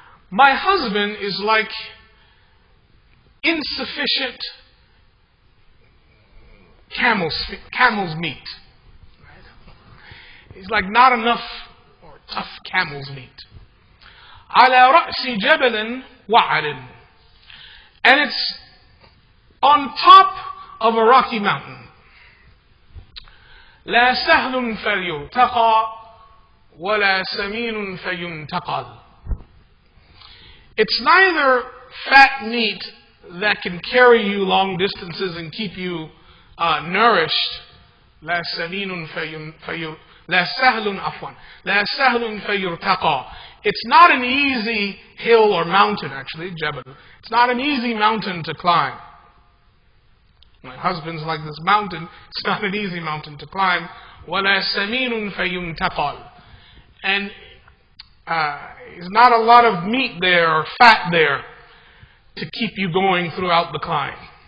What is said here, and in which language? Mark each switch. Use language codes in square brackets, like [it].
[en] My husband is like insufficient camel's meat. He's like not enough or tough camel's meat. [ar] على رأس جبل وعر. [en] And it's on top of a rocky mountain. [ar] لا سهل فيرتقى ولا سمين فينتقل. [en] It's neither fat meat that can carry you long distances and keep you nourished. [ar] لا سمين لا سهل عفوا لا سهل فيرتقى. [en] It's not an easy hill or mountain, actually, Jabal. It's not an easy mountain to climb. My husband's like this mountain. It's not an easy mountain to climb. [ar] وَلَا سَمِينٌ فَيُنْتَقَلْ. [en] And there's not a lot of meat there or fat there to keep you going throughout the climb.